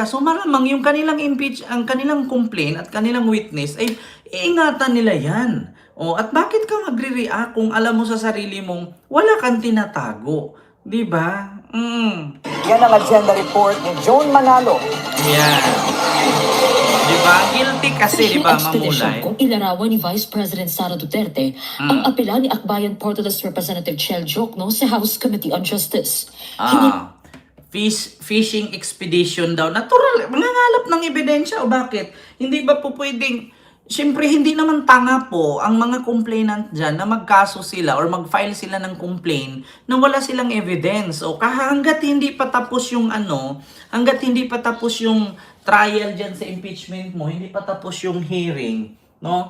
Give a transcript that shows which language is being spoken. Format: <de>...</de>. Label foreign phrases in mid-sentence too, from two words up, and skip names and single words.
<tl>So malamang yung ang kanilang complaint at kanilang witness ay iingatan nila yan. At bakit ka magre-react kung alam mo sa sarili mong wala kang tinatago? 'Di ba? Yan ang agenda report ni Joan Manalo. Yan. 'Di ba? Guilty kasi, 'di ba, Mamulay? Kung ilarawan ni Vice President Sara Duterte ang apela ni Akbayan Portales Representative Chel Jokno sa House Committee on Justice.</tl> <en>Fishing expedition</en> <tl>daw. Natural, mangangalap ng ebidensya o bakit? Hindi ba po pwedeng, siyempre hindi naman tanga po ang mga complainant dyan na magkaso sila or mag-file sila ng complaint na wala silang evidence. O hanggat hindi pa tapos yung hanggat hindi pa tapos yung trial dyan sa impeachment mo, hindi pa tapos yung hearing, no?</tl>